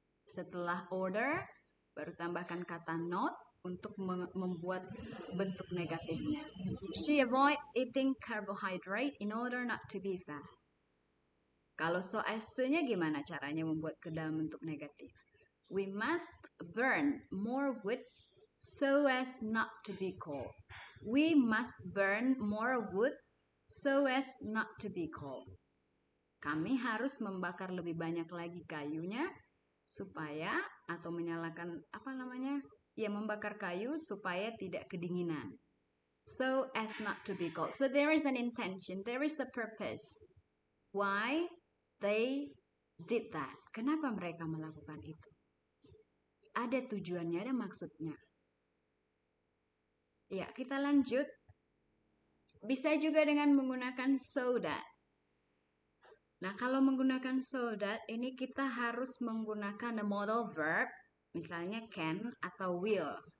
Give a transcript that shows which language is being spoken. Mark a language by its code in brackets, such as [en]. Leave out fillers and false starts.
[id] Setelah order, baru tambahkan kata not untuk membuat bentuk negatifnya. [en] She avoids eating carbohydrate in order not to be fat. [id] Kalau so as to-nya gimana caranya membuat ke dalam bentuk negatif? [en] We must burn more wood so as not to be cold. We must burn more wood so as not to be cold. [id] Kami harus membakar lebih banyak lagi kayunya supaya atau menyalakan membakar kayu supaya tidak kedinginan. [en] So as not to be cold. So there is an intention, there is a purpose. Why they did that? [id] Kenapa mereka melakukan itu? Ada tujuannya, ada maksudnya. Ya, kita lanjut. Bisa juga dengan menggunakan so that. Nah, kalau menggunakan so that, ini kita harus menggunakan [en] a modal verb, [id] misalnya can atau will.